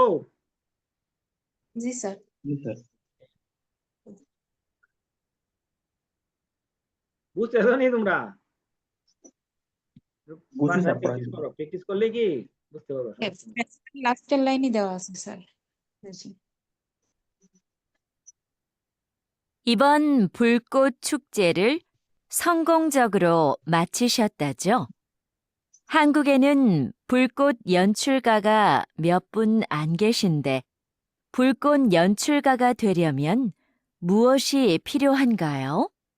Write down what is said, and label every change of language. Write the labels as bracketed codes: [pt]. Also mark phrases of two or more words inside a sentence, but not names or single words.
[bn] জি স্যার জি স্যার বুঝতেছো নি তোমরা? বুঝছি স্যার প্র্যাকটিস করো, প্র্যাকটিস করলে কি বুঝতে পারবে সমস্যা নেই। লাস্টের লাইনই দেওয়া আছে স্যার জি [ko] 이번 불꽃 축제를 성공적으로 마치셨다죠? 한국에는 불꽃 연출가가 몇 분 안 계신데 불꽃 연출가가 되려면 무엇이 필요한가요?